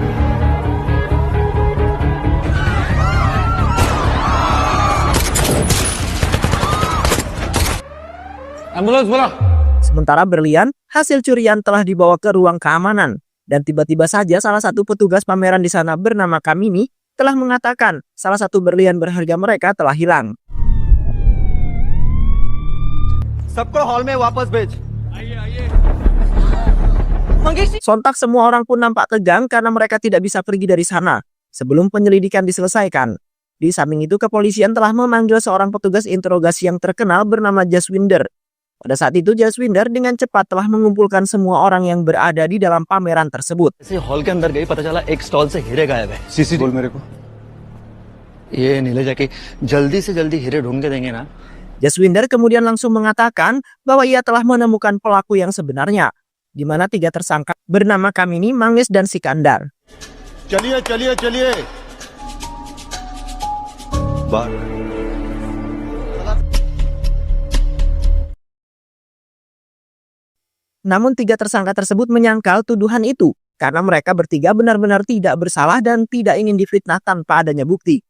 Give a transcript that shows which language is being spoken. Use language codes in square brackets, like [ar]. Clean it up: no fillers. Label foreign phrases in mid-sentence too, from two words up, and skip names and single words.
[id] Ambulans bola. Sementara berlian hasil curian telah dibawa ke ruang keamanan. Dan tiba-tiba saja salah satu petugas pameran di sana bernama Kamini telah mengatakan salah satu berlian berharga mereka telah hilang. [hi] सबको हॉल में वापस भेज। [id] Sontak semua orang pun nampak tegang karena mereka tidak bisa pergi dari sana sebelum penyelidikan diselesaikan. Di samping itu kepolisian telah memanggil seorang petugas interogasi yang terkenal bernama Jaswinder. Pada saat itu Jaswinder dengan cepat telah mengumpulkan semua orang yang berada di dalam pameran tersebut. [hi] हॉल के अंदर गई, पता चला एक स्टॉल से हीरे गायब है। सीसी बोल मेरे को। ये नीले जाके जल्दी से जल्दी हीरे ढूंढ के देंगे ना। [id] Jaswinder kemudian langsung mengatakan bahwa ia telah menemukan pelaku yang sebenarnya, di mana 3 tersangka bernama Kamini, Manggis, dan Sikandar. [hi] चलिए चलिए चलिए। [id] Namun 3 tersangka tersebut menyangkal tuduhan itu karena mereka bertiga benar-benar tidak bersalah dan tidak ingin difitnah tanpa adanya bukti.